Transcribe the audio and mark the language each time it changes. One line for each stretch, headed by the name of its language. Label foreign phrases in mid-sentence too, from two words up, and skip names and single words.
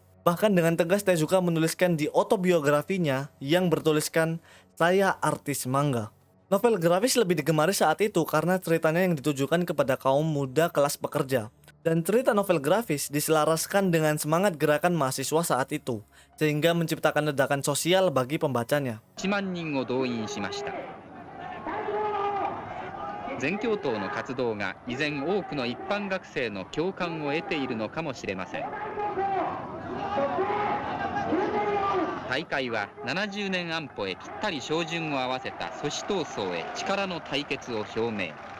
Indonesian: Bahkan dengan tegas Tezuka menuliskan di autobiografinya yang bertuliskan, "Saya artis manga." Novel grafis lebih digemari saat itu karena ceritanya yang ditujukan kepada kaum muda kelas pekerja. Dan cerita novel grafis diselaraskan dengan semangat gerakan mahasiswa saat itu, sehingga menciptakan ledakan sosial bagi pembacanya.
Japanese: 1 万人を動員しました。全教頭の活動が依然多くの一般学生の共感を得ているのかもしれません。大会は70年安保へぴったり照準を合わせた阻止闘争へ力の対決を表明。